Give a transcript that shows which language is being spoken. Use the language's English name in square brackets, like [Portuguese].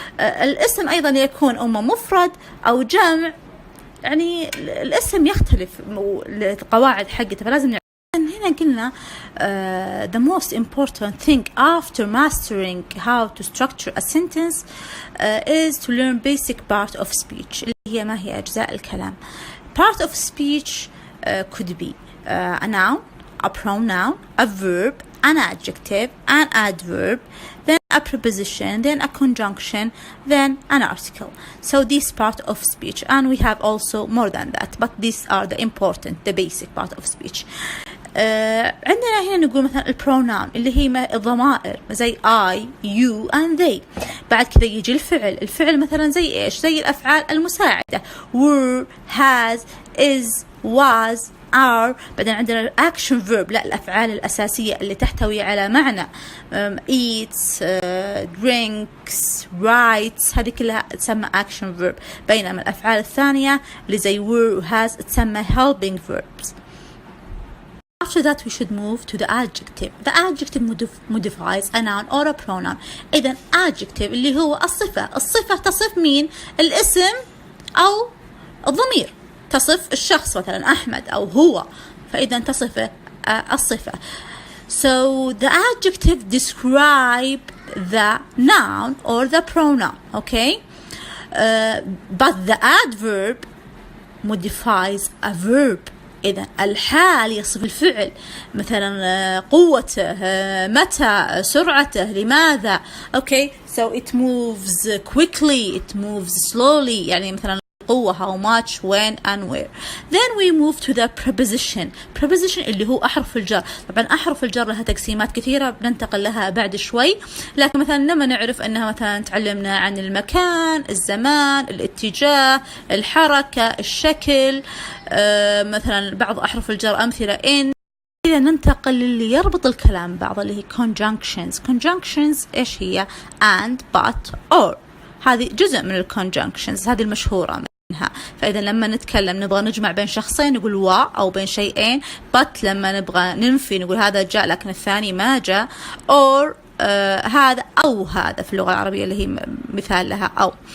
[Arabic] الاسم أيضا يكون إما مفرد أو جمع، يعني الاسم يختلف القواعد حقته، فلازم هنا قلنا [English] the most important thing after mastering how to structure a sentence is to learn basic part of speech [Arabic] اللي هي ما هي أجزاء الكلام. [English] Part of speech could be a noun, a pronoun, a verb, an adjective, an adverb, then a preposition, then a conjunction, then an article. So this part of speech, and we have also more than that, but these are the important, the basic part of speech. [Arabic] عندنا هنا نقول مثلا البروناون اللي هي الضمائر زي I, you and they. بعد كذا يجي الفعل مثلا زي إيش؟ زي الأفعال المساعدة were, has, is, was, are. بعدين عندنا action verb، لا الأفعال الأساسية اللي تحتوي على معنى eats, drinks, writes، هذه كلها تسمى action verb. بينما الأفعال الثانية اللي زي were و has تسمى helping verbs. [English] After that we should move to the adjective. The adjective modifies a noun or a pronoun. [Arabic] إذن adjective اللي هو الصفة تصف مين؟ الاسم أو الضمير، تصف الشخص مثلا أحمد أو هو، فإذا تصف الصفة. [English] So the adjective describe the noun or the pronoun, okay? But the adverb modifies a verb. [Arabic] إذا الحال يصف الفعل، مثلا قوته، متى، سرعته، لماذا. [English] Okay, so it moves quickly, it moves slowly، [Arabic] يعني مثلا قوة [English] how much, when and where. Then we move to the preposition. [Arabic] Preposition اللي هو أحرف الجر. طبعا أحرف الجر لها تقسيمات كثيرة بننتقل لها بعد شوي، لكن مثلا لما نعرف أنها مثلا تعلمنا عن المكان، الزمان، الاتجاه، الحركة، الشكل، مثلا بعض أحرف الجر أمثلة إن. إذا ننتقل للي يربط الكلام بعض اللي هي conjunctions. [English] Conjunctions [Arabic] إيش هي؟ [English] and, but, or. [Arabic] هذه جزء من الconjunctions، هذه المشهورة منها. فإذا لما نبغى نجمع بين شخصين نقول و، أو بين شيئين but. لما نبغى ننفي نقول هذا جاء لكن الثاني ما جاء. or هذا أو هذا في اللغة العربية اللي هي مثال لها أو.